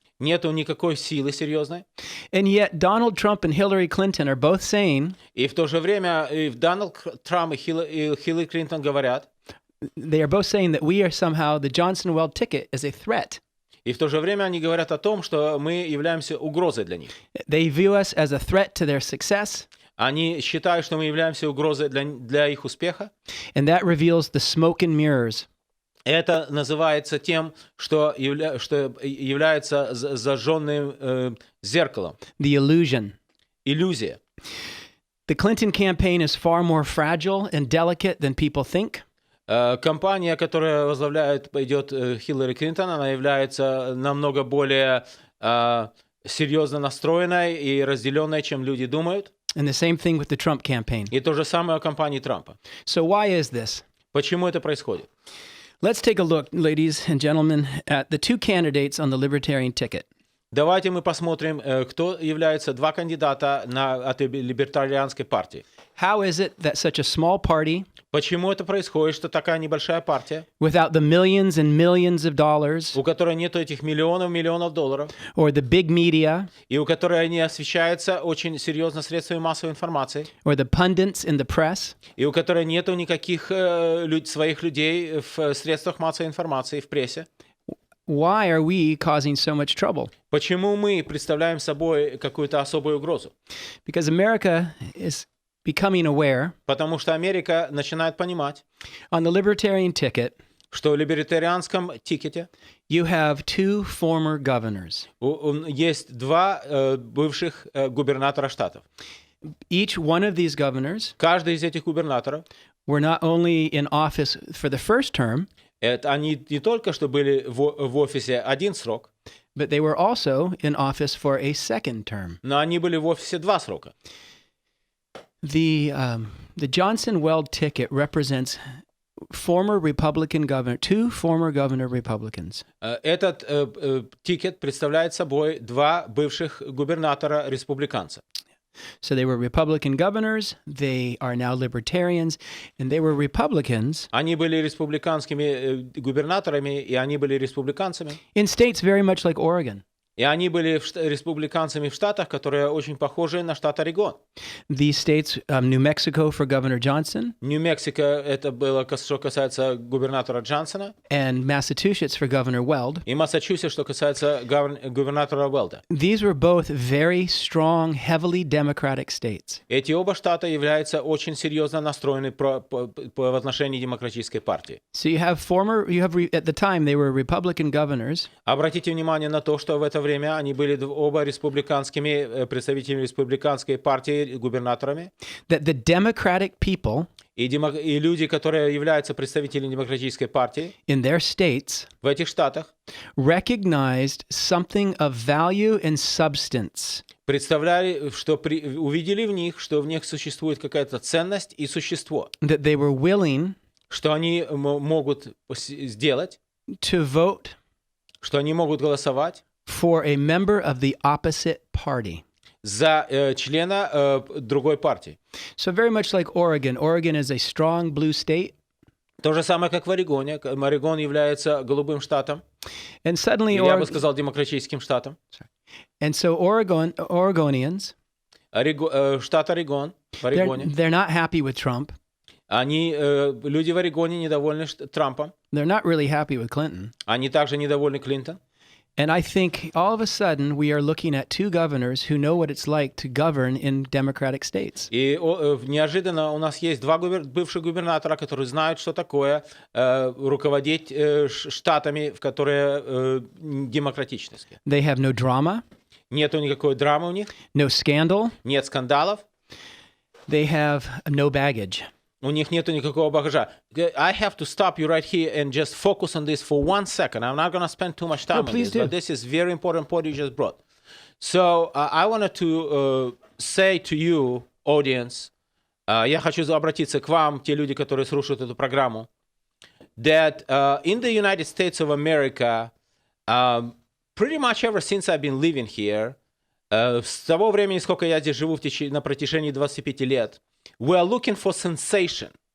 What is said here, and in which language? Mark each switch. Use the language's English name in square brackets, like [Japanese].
[Russian] Нету никакой силы серьезной. [English] And yet Donald Trump and Hillary Clinton are both saying. [Russian] И в то же время Дональд Трамп и Хиллари Клинтон говорят. [English] They are both saying that we are somehow the Johnson-Weld ticket is a threat. [Russian] И в то же время они говорят о том, что мы являемся угрозой для них. [English] They view us as a threat to their success. [Russian] Они считают, что мы являемся угрозой для их успеха. [English] And that reveals the smoke and mirrors. [Russian] Это называется тем, что является зажженным зеркалом. [English] The illusion. [Russian] Иллюзия. [English] The Clinton campaign is far more fragile and delicate than people think. [Russian] Компания, которая идет Хиллари Клинтон, она является намного более серьезно настроенной и разделенной, чем люди думают. [English] And the same thing with the Trump campaign. [Russian] И то же самое о кампании Трампа. [English] So why is this? [Russian] Почему это происходит? [English] Let's take a look, ladies and gentlemen, at the two candidates on the Libertarian ticket. [Russian] Давайте мы посмотрим, кто являются два кандидата от либертарианской партии. [English] How is it that such a small party, [Russian] почему это происходит, что такая небольшая партия, [English] without the millions and millions of dollars, [Russian] у которой нет этих миллионов долларов, [English] or the big media, [Russian] и у которой не освещается очень серьезно средствами массовой информации, [English] or the pundits in the press, [Russian] и у которой нету никаких своих людей в средствах массовой информации, в прессе? [English] why are we causing so much trouble? [Russian] Почему мы представляем собой какую-то особую угрозу? [English] Because America is becoming aware. [Russian] Потому что Америка начинает понимать, [English] on the Libertarian ticket, [Russian] что в либертарианском тикете [English] you have two former governors. [Russian] Есть два бывших губернатора штатов. [English] Each one of these governors, [Russian] каждый из этих губернаторов, [English] were not only in office for the first term, [Russian] они не только что были в офисе один срок, [English] but they were also in office for a second term. [Russian] Но они были в офисе два срока. [English] The Johnson-Weld ticket represents former Republican governor, two former governor Republicans. [Russian] Этот тикет представляет собой два бывших губернатора республиканца. [English] So they were Republican governors, they are now libertarians, and they were Republicans. [Russian] Они были республиканскими губернаторами, и они были республиканцами. [English] In states very much like Oregon. [Russian] И они были республиканцами в штатах, которые очень похожи на штат Орегон. [English] These states, New Mexico for Governor Johnson. [Russian] Нью-Мексико это было, что касается губернатора Джонсона. [English] And Massachusetts for Governor Weld. [Russian] И Массачусетс, что касается губернатора Уэлда. [English] These were both very strong, heavily Democratic states. [Russian] Эти оба штата являются очень серьезно настроены в отношении демократической партии. [English] So you have at the time they were Republican governors. [Russian] Обратите внимание на то, что в это время они были оба республиканскими представителями республиканской партии губернаторами. [English] That the Democratic people [Russian] и люди, которые являются представителями демократической партии [English] in their states [Russian] в этих штатах [English] recognized something of value and substance. [Russian] Представляли, что увидели в них, что в них существует какая-то ценность и существо. [English] That they were willing [Russian] что они могут сделать, [English] to vote, [Russian] что они могут голосовать [English] for a member of the opposite party. [Russian] За члена другой партии. [English] So very much like Oregon. Oregon is a strong blue state. [Russian] То же самое, как в Орегоне. Орегон является голубым штатом. [English] And suddenly, [Russian] Или я бы сказал, демократическим штатом. [English] and so Oregonians, [Russian] Штат Орегон, в Орегоне. [English] they're not happy with Trump. [Russian] Люди в Орегоне недовольны Трампом. [English] They're not really happy with Clinton. [Russian] Они также недовольны Клинтон. [English] And I think all of a sudden we are looking at two governors who know what it's like to govern in democratic states. [Russian] И неожиданно у нас есть два бывших губернатора, которые знают, что такое руководить штатами, в которые демократичны. [English] They have no drama, [Russian] Нету никакой драмы у них, [English] no scandal. [Russian] нет скандалов, [English] They have no baggage. [Russian] у них нету никакого багажа. [English] I have to stop you right here and just focus on this for 1 second. I'm not going to spend too much time on please this, do. but this is very important point you just brought. So I wanted to say to you, audience, [Russian] я хочу обратиться к вам, те люди, которые слушают эту программу, [English] that in the United States of America, pretty much ever since I've been living here, [Russian] с того времени, сколько я здесь живу на протяжении 25 лет, [English] we are looking for sensation.